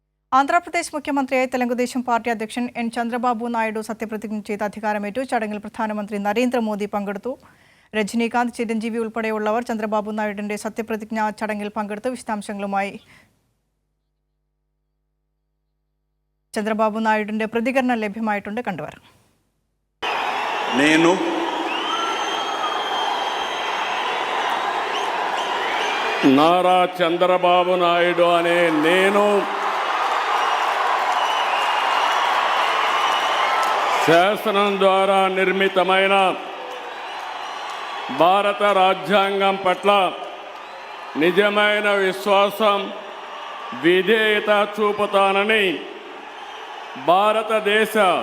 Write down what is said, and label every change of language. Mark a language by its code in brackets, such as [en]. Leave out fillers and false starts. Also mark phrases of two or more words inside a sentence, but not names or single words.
[ml] ആന്ധ്രാപ്രദേശ് മുഖ്യമന്ത്രിയായി തെലുങ്കുദേശം പാർട്ടി അധ്യക്ഷൻ എൻ ചന്ദ്രബാബു നായിഡു സത്യപ്രതിജ്ഞ ചെയ്ത് അധികാരമേറ്റു. ചടങ്ങിൽ പ്രധാനമന്ത്രി നരേന്ദ്രമോദി പങ്കെടുത്തു. രജനീകാന്ത്, ചിരഞ്ജീവി ഉൾപ്പെടെയുള്ളവർ ചന്ദ്രബാബു നായിഡുവിന്റെ സത്യപ്രതിജ്ഞാ ചടങ്ങിൽ പങ്കെടുത്തു. വിശദാംശങ്ങളുമായി ചന്ദ്രബാബു നായിഡുവിന്റെ പ്രതികരണം ലഭ്യമായിട്ടുണ്ട്. കണ്ടുവരാം. [te] నారా చంద్రబాబు నాయుడు అనే నేను శాసనం ద్వారా నిర్మితమైన భారత రాజ్యాంగం పట్ల నిజమైన విశ్వాసం, విధేయత చూపుతానని, భారతదేశ